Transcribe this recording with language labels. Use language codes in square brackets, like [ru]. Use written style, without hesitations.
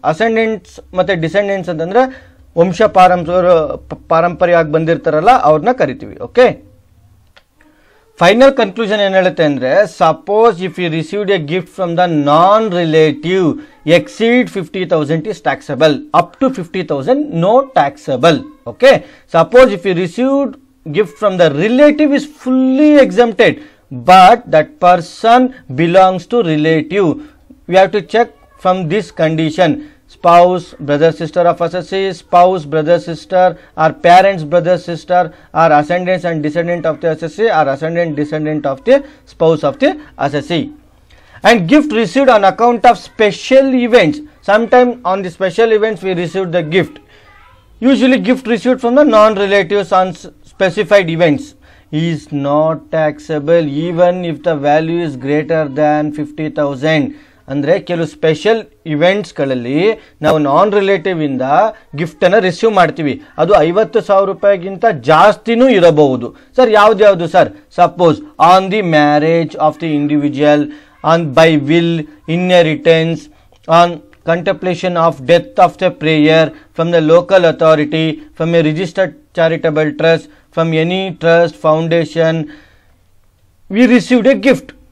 [kn] ಅಸೆಂಡೆಂಟ್ಸ್ ಮತ್ತು ಡಿಸೆಂಡೆಂಟ್ಸ್ ಅಂತಂದರೆ ವಂಶ ಪಾರಂಪರ್ಯವಾಗಿ ಬಂದಿರ್ತಾರಲ್ಲ ಅವ್ರನ್ನ ಕರಿತೀವಿ. [en] okay, final conclusion [kn] ಏನು ಹೇಳುತ್ತೆ ಅಂದರೆ, [en] Suppose if you received a gift from the non relative exceed 50,000 is taxable. Up to 50,000 no taxable. Okay, suppose if you received gift from the relative is fully exempted, but that person belongs to relative. We have to check from this condition: spouse, brother sister of assessee, spouse, brother sister, or parents brother sister, or ascendants and descendant of the assessee, or ascendant descendant of the spouse of the assessee. And gift received on account of special events. Sometimes on the special events we received the gift. Usually gift received from the non-relatives on specified events is not taxable even if the value is greater than 50,000. [kn] ಅಂದರೆ ಕೆಲವು special ಇವೆಂಟ್ಸ್ಗಳಲ್ಲಿ ನಾವು ನಾನ್ relative ಇಂದ gift ಅನ್ನು receive ಮಾಡ್ತೀವಿ, ಅದು 50,000 ರೂಪಾಯಿಗಿಂತ ಜಾಸ್ತಿನೂ ಇರಬಹುದು. Sir ಯಾವ್ದು sir? [en] Suppose on the marriage of the individual, on by will, inheritance, on contemplation of death of the prayer from the local authority, from a registered charitable trust, from any trust foundation, we received a gift.